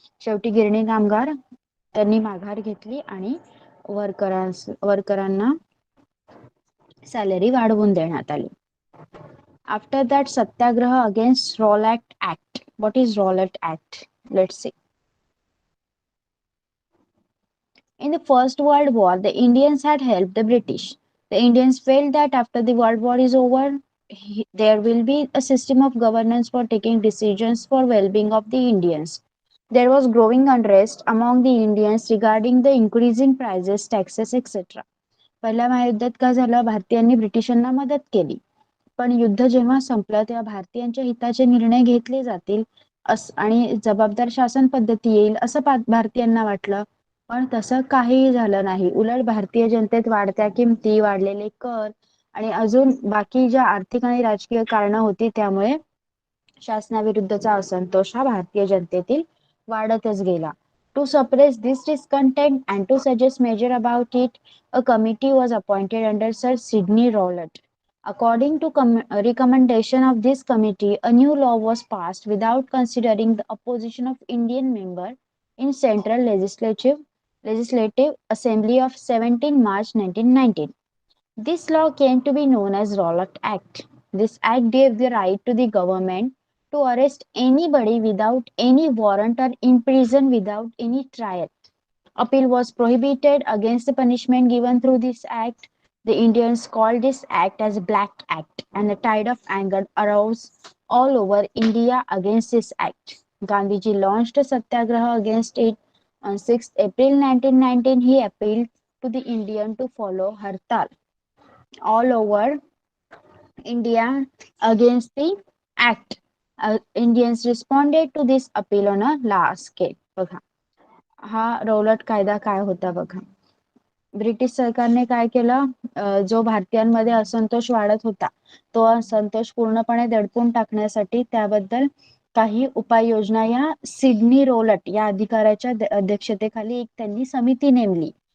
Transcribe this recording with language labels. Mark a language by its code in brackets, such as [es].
[mr] शेवटी गिरणी कामगार त्यांनी माघार घेतली आणि वर्करांना सॅलरी वाढवून देण्यात आली. [en] After that satyagraha against Rowlatt Act. What is Rowlatt Act? Let's see. In the First World War, the Indians had helped the British. The Indians felt that after the World War is over, there will be a system of governance for taking decisions for well-being of the Indians. There was growing unrest among the Indians regarding the increasing prices, taxes, etc. [mr] पहिल्या महायुद्धात काय झालं, भारतीयांनी ब्रिटिशांना मदत केली, पण युद्ध जेव्हा संपलं तेव्हा भारतीयांच्या हिताचे निर्णय घेतले जातील आणि जबाबदार शासन पद्धती येईल असं भारतीयांना वाटलं. पण तसं काहीही झालं नाही. उलट भारतीय जनतेत वाढत्या किमती, वाढलेले कर आणि अजून बाकी ज्या आर्थिक आणि राजकीय कारणं होती त्यामुळे शासनाविरुद्धचा असंतोष हा भारतीय जनतेतील वाढतच गेला. [en] To suppress this discontent and to suggest measure about it, a committee was appointed under Sir Sidney Rowlatt. According to recommendation of this committee, a new law was passed without considering the opposition of Indian member in Central Legislative Assembly of 17 March 1919. This law came to be known as Rowlatt Act. This act gave the right to the government to arrest anybody without any warrant or imprison without any trial. Appeal was prohibited against the punishment given through this act. The Indians called this act as Black Act, and a tide of anger arose all over India against this act. Gandhiji launched a satyagraha against it. On 6th April 1919, he appealed to the Indian to follow Hartal all over India against the act. Indians responded to this appeal on a large scale. [mr] बघा, हा Rowlatt कायदा काय होता बघा. British सरकारने काय केलं, जो भारतीयांमध्ये असंतोष वाढत होता तो असंतोष पूर्णपणे दडपून टाकण्यासाठी त्याबद्दल काही उपाययोजना या सिडनी रौलट या अधिकाऱ्याच्या अध्यक्षतेखाली एक त्यांनी समिती नेमली.